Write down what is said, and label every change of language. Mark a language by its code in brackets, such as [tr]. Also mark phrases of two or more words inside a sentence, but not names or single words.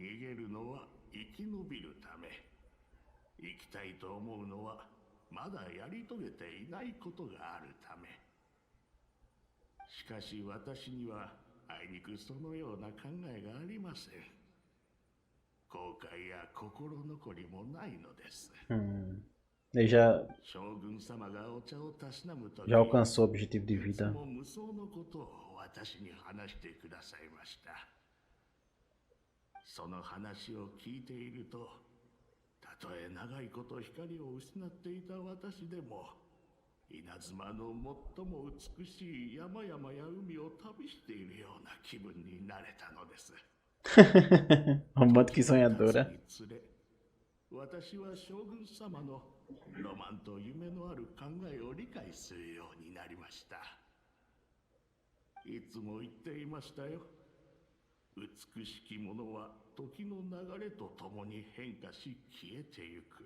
[ja] 逃げるのは生き延びるため。生きたいと思うのはまだやり遂げていないことがあるため。しかし私にはあいにくそのような考えがありません。後悔や心残りもないのです。 [pt] Ele já [ja] 将軍様がお茶をたしなむとき、 [pt] já alcançou o objetivo de vida. [ja] 無双のことを私に話してくださいました。その話を聞いていると、たとえ長いこと光を失っていた私でも、稲妻の最も美しい山々や海を旅しているような気分になれたのです。 [pt] Muito que sonhadora. [ja] 私は将軍様のロマンと夢のある考えを理解するようになりました。いつも言っていましたよ。美しきものは時の流れとともに変化し消えてゆく。